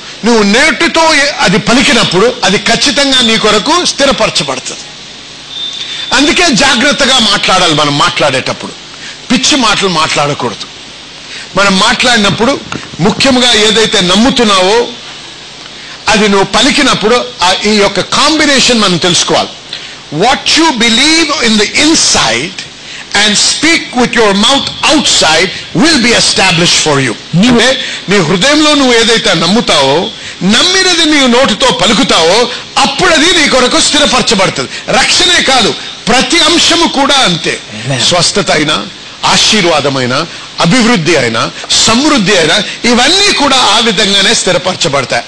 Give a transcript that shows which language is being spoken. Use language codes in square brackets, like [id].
[te] నువ్వు నేటితో అది పలికినప్పుడు అది ఖచ్చితంగా నీ కొరకు స్థిరపరచబడుతుంది. అందుకే జాగ్రత్తగా మాట్లాడాలి. మనం మాట్లాడేటప్పుడు పిచ్చి మాటలు మాట్లాడకూడదు. మనం మాట్లాడినప్పుడు ముఖ్యంగా ఏదైతే నమ్ముతున్నావో అది నువ్వు పలికినప్పుడు ఈ యొక్క కాంబినేషన్ మనం తెలుసుకోవాలి. [en] What you believe in the inside and speak with your mouth outside will be established for you. [te] అంటే నీ హృదయంలో నువ్వు ఏదైతే నమ్ముతావో, నమ్మినది నీ నోటితో పలుకుతావో అప్పుడు అది నీ కొరకు స్థిరపరచబడుతుంది. రక్షణే కాదు, ప్రతి అంశము కూడా అంతే. స్వస్థత అయినా, ఆశీర్వాదమైన, అభివృద్ధి అయినా, సమృద్ధి అయినా ఇవన్నీ కూడా ఆ విధంగానే స్థిరపరచబడతాయి.